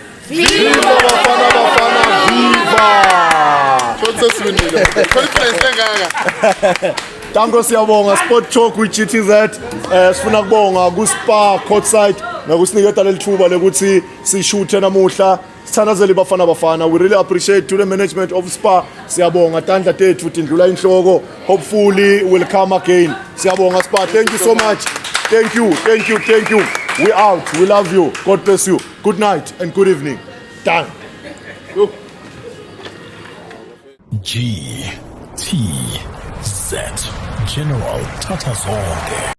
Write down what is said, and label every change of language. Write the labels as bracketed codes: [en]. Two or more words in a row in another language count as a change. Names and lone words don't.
[ss] Viva Bafana, Viva! Tango siyabonga Sport Talk with GTZ. Sifuna kubonga ku Spa courtside nokusiniketa leli thuba lokuthi sishuthe namuhla. Sithandazele Bafana. [en] We really appreciate to the management of Spa. [ss] Siyabonga tandla tethu tindlula inhloko. [en] Hopefully we'll come again. Siyabonga Spa. Thank you so much. Thank you. We out. We love you. God bless you. Good night and good evening. Done. GTZ General Tatazonke.